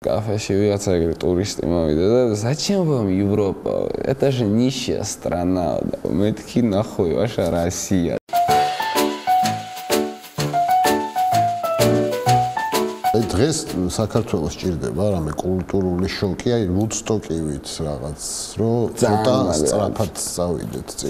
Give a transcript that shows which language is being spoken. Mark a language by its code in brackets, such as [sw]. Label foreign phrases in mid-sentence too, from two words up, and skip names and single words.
[ka] кафеში ვიღაცა ეგრე ტურისტი მოვიდა და [ru] зачем вам Европа? Это же нищая страна. [ka] მეთქი ნახო, [ru] ваша Россия. [ka] დღეს საქართველოს ჭირდება რამე კულტურული შოკი, აი ვუდსტოკივით რაღაც, რომ ცოტა სწრაფად წავიდეთ წინ.